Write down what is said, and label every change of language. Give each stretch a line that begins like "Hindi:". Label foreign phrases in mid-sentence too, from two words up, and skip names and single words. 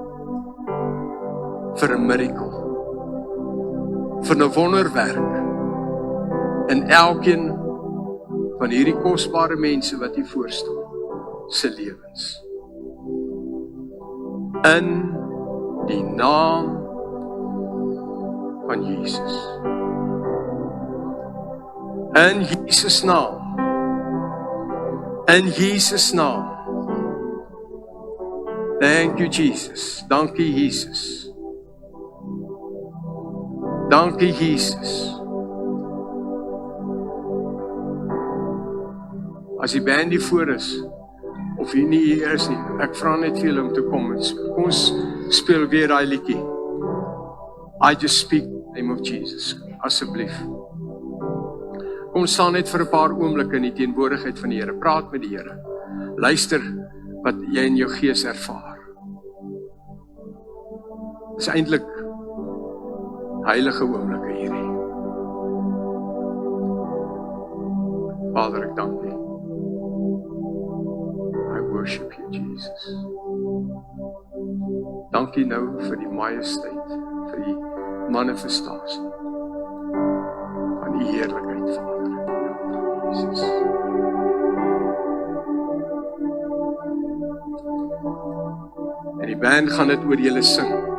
Afrikaans: vir 'n miracle, vir 'n wonderwerk, in elkeen van hierdie kosbare mense wat U voorstel, se lewens. In die naam van Jesus. In Jesus naam. In Jesus naam.
English: Thank you, Jesus.
Afrikaans: Dankie, Jesus. Dankie, Jesus. As die band hier voor is, of jy nie hier is nie, ek vra net vir julle om te kom. Kom ons speel weer daai liedjie.
English: I just speak in the name of Jesus.
Afrikaans: Asseblief. Kom staan net vir 'n paar oomblikke in die teenwoordigheid van die Here. Praat met die Here. Luister wat jy in jou gees ervaar. Dit is eintlik heilige oomblikke hierdie. Vader, ek dank U.
English: I worship you, Jesus.
Afrikaans: Dankie nou vir die majesteit, vir die manifestasie van die heerlikheid, Vader. Jesus. En die band gaan dit oor julle sing.